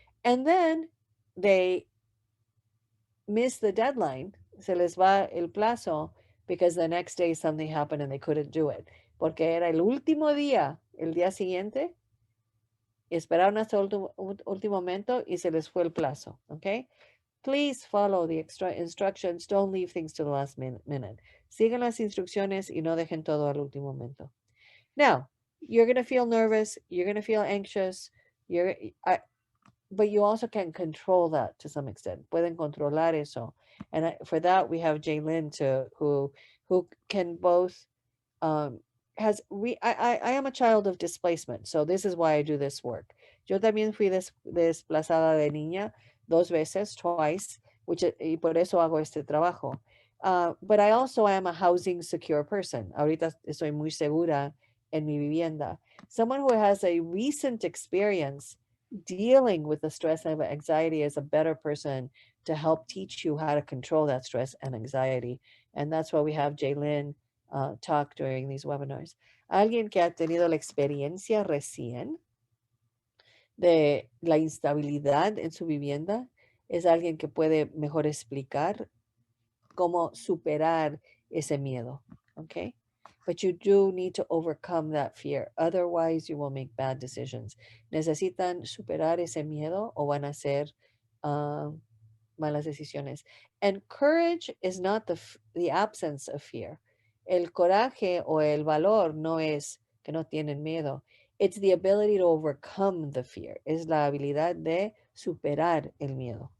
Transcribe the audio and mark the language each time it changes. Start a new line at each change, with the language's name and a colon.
English: And then they miss the deadline.
Spanish: Se les va el plazo
English: because the next day something happened and they couldn't do it.
Spanish: Porque era el último día, el día siguiente. Esperaron hasta el último momento y se les fue el plazo.
English: Okay? Please follow the instructions. Don't leave things to the last minute.
Spanish: Sigan las instrucciones y no dejen todo al último momento.
English: Now, you're going to feel nervous. You're going to feel anxious. But you also can control that to some extent.
Spanish: Pueden controlar eso.
English: And for that, we have Jaylin who can both, I am a child of displacement. So this is why I do this work.
Spanish: Yo también fui desplazada de niña 2 veces,
English: twice,
Spanish: y por eso hago este trabajo.
English: But I also am a housing secure person.
Spanish: Ahorita estoy muy segura en mi vivienda.
English: Someone who has a recent experience dealing with the stress and anxiety is a better person to help teach you how to control that stress and anxiety. And that's why we have Jaylin talk during these webinars.
Spanish: Alguien que ha tenido la experiencia recién de la instabilidad en su vivienda, es alguien que puede mejor explicar cómo superar ese miedo, ¿ok?
English: But you do need to overcome that fear. Otherwise, you will make bad decisions.
Spanish: Necesitan superar ese miedo o van a hacer malas decisiones.
English: And courage is not the absence of fear.
Spanish: El coraje o el valor no es que no tienen miedo.
English: It's the ability to overcome the fear.
Spanish: Es la habilidad de superar el miedo.